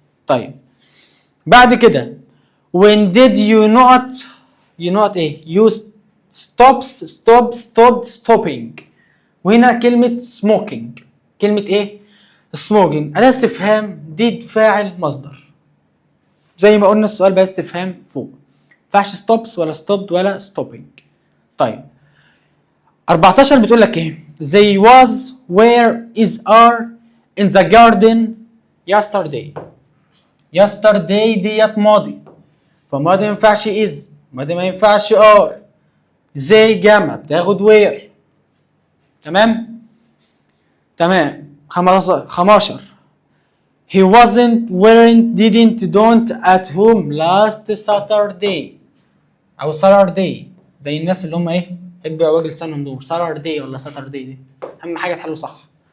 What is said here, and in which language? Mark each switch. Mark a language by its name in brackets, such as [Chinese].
[Arabic] طيب بعد كده [English] when did you not ايه؟ you stopped stopping. [Arabic] وهنا كلمة smoking، كلمة ايه؟ smoking أداة استفهام، did فاعل مصدر، زي ما قلنا السؤال بقى استفهام فوق، مينفعش stops ولا stopped ولا stopping. طيب 14 بتقول لك ايه؟ [English] they was where is are in the garden yesterday. [Arabic] yesterday ديت ماضي، فماضي ما ينفعش is، ماضي ما ينفعش are. they جمع بتاخد where. تمام 15 [English] he didn't at home last Saturday [Arabic] او Saturday، زي الناس اللي هم ايه يحبوا يعوجوا لسانهم دول، Saturday ولا Saturday دي اهم حاجه تحلوا صح.